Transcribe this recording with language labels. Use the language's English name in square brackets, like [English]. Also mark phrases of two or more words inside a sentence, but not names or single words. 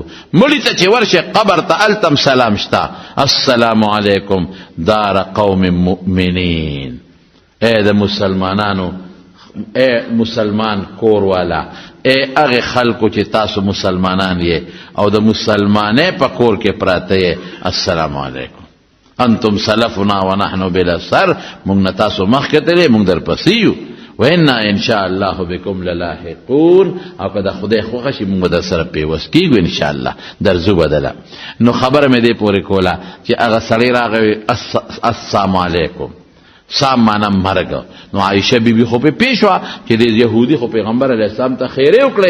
[Pashto] مړی ته چې ورشه قبر ته التم سلام شتا، [Arabic] السلام علیکم دار قوم مؤمنین. [Pashto] اے د مسلمانانو، اے مسلمان کور والا، اے هغه خلکو چې تاسو مسلمانان یې او د مسلمانې په کور کې پراته یې، [Arabic] السلام علیکم. انتم سلفنا ونحن بالاثر، [Pashto] موږ نه تاسو مخکې تللی، موږ در پسې یو. [Arabic] وإنا إن شاء الله بكم للاحقون، [Pashto] او که د خدای خوښه شي موږ در سره پیوست کېږو [Arabic] ان شاء الله، [Pashto] درځو بدله. نو خبره مې دې پورې کوله چې هغه سړی راغی [Arabic] السلام علیکم، [Pashto] سام معنا مرګ. نو عایشه بیبي خو په پیښ وه چې د یهودي خو پیغمبر [Arabic] علیه السلام [Pashto] ته خیرې وکړې.